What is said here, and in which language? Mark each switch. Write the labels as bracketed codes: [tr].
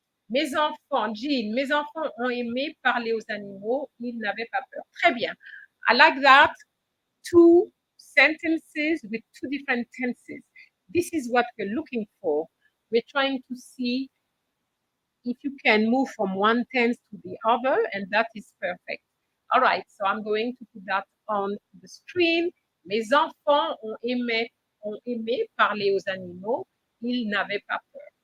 [fr] Mes enfants, Jean, mes enfants ont aimé parler aux animaux, ils n'avaient pas peur. Très bien. [en] I like that. Two sentences with two different tenses. This is what we're looking for. We're trying to see if you can move from one tense to the other, and that is perfect. All right, so I'm going to put that on the screen. [fr] Mes enfants ont aimé parler aux animaux, ils n'avaient pas peur.